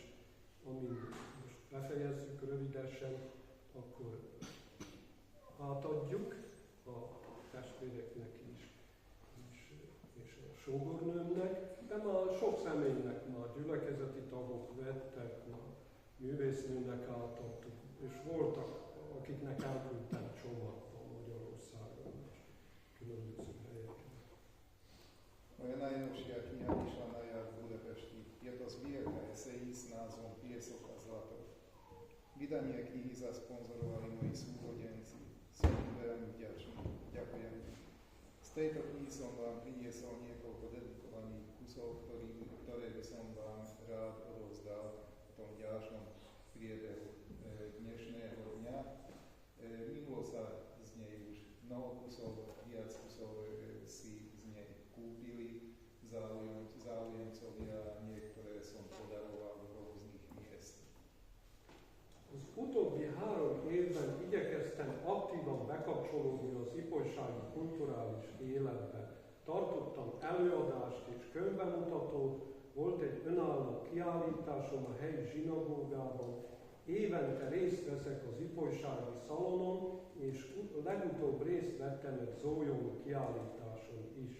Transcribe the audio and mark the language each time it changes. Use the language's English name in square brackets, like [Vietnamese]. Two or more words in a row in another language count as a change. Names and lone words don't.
[Hungarian] amint most befejezzük rövidesen, akkor átadjuk a testvéreknek is, és a sógornőmnek, de már sok személynek, már gyülekezeti tagok vettek, már művésznőnek átadtuk, és voltak, akiknek elküldtem csomagban Magyarországon és különböző helyeken. [Slovak] Moja najnovšia kniha vyšla na jar v Budapešti. Je to zbierka esejí s názvom Piesok a zlato. Vydanie knihy zasponzorovali moji súrodenci. Som im veľmi vďačný. Ďakujem. Z tejto knihy som vám priniesol niekoľko dedikovaných kusov, ktoré by som vám rád odovzdal v tom ďalšom priebehu dnešného dňa. Minulo sa z nej už mnoho kusov, viac kusov si z nej kúpili záujemcovia, niektoré som podaroval do rôznych miest. [Hungarian] Az utóbbi 3 évben igyekeztem aktívan bekapcsolódni az ifjúsági kulturális életbe. Tartottam előadást és könyvbemutatót, volt egy önálló kiállításom a helyi zsinagógában, évente részt veszek az ifjúsági szalonon, és legutóbb részt vettem egy zójói kiállításon is.